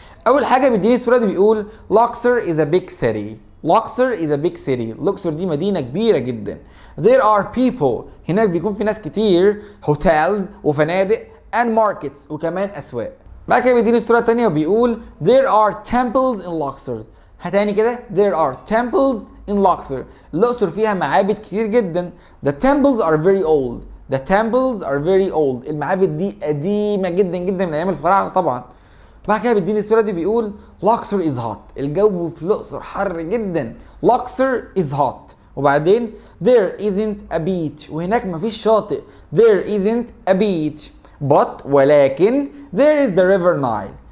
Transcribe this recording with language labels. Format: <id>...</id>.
<ar>أول حاجة بيديني الصورة دي بيقول</ar> <en>Luxor is a big city. Luxor is a big city.</en> <ar>Luxor دي مدينة كبيرة جدا.</ar> <en>There are people.</en> <ar>هناك بيكون في ناس كتير. Hotels وفنادق</ar> <en>and markets</en> <ar>وكمان أسواق. بعد كده بيديني الصورة التانية وبيقول</ar> <en>There are temples in Luxor.</en> <ar>هتاني كده</ar> <en>There are temples in Luxor.</en> <ar>الأقصر فيها معابد كتير جدا.</ar> <en>The temples are very old. The temples are very old.</en> <ar>المعابد دي قديمة جدا جدا من أيام الفراعنة طبعا. بعد كده بيديني الصورة دي بيقول</ar> <en>Luxor is hot.</en> <ar>الجو في الأقصر حر جدا.</ar> <en>Luxor is hot. وبعدين there isn't a beach.</en> <ar>وهناك مفيش شاطئ.</ar> <en>There isn't a beach. But ولكن there is the river Nile.</en>